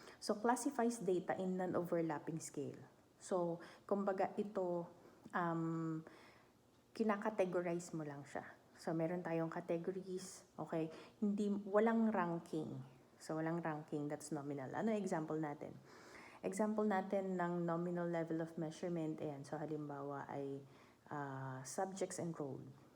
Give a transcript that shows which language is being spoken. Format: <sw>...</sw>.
<en>So, classifies data in non-overlapping scale.</en> <tl>So, kumbaga ito, kinakategorize mo lang siya. So, meron tayong categories, okay? Walang ranking.</tl> <en>So, walang ranking, that's nominal.</en> <tl>Ano example natin?</tl> <en>Example natin ng nominal level of measurement, ayan.</en> <tl>So, halimbawa ay subjects enrolled.</tl>